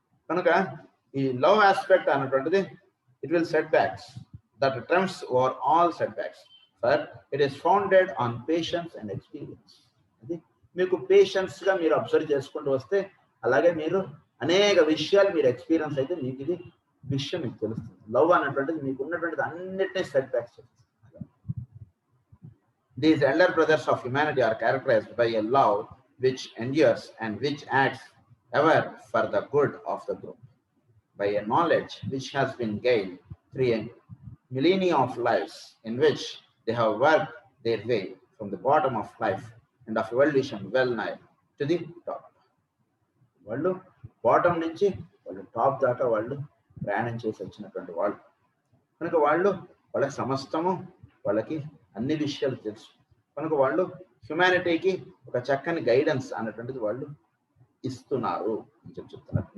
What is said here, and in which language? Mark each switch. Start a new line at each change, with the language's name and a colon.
English: కనుక ఈ love aspect అన్నటువంటిది it will setbacks that trumps over all setbacks, for it is founded on patience and experience.
Telugu: అది మీకు patience గా మీరు అబ్జర్వ్ చేసుకుంటూ వస్తే అలాగే మీరు అనేక విషయాలు మీరు ఎక్స్పీరియన్స్ అయితే మీకు ఇది విషయం మీకు తెలుస్తుంది. లవ్ అన్నటువంటిది మీకు ఉన్నటువంటిది అన్నిటినీ సెట్ బ్యాక్స్ చేస్తుంది.
English: These elder brothers of humanity are characterized by a love which endures and which acts ever for the good of the group, by a knowledge which has been gained through a millennia of lives in which they have worked their way from the bottom of life and of evolution well nigh to the top.
Telugu: వాళ్ళు bottom నుంచి వాళ్ళు top దాకా వాళ్ళు ప్రయాణం చేసి వచ్చినటువంటి వాళ్ళు కనుక వాళ్ళకి సమస్తము వాళ్ళకి అన్ని విషయాలు తెలుసు. కనుక వాళ్ళు హ్యుమానిటీకి ఒక చక్కని గైడెన్స్ అన్నటువంటిది వాళ్ళు ఇస్తున్నారు అని చెప్తున్నారు.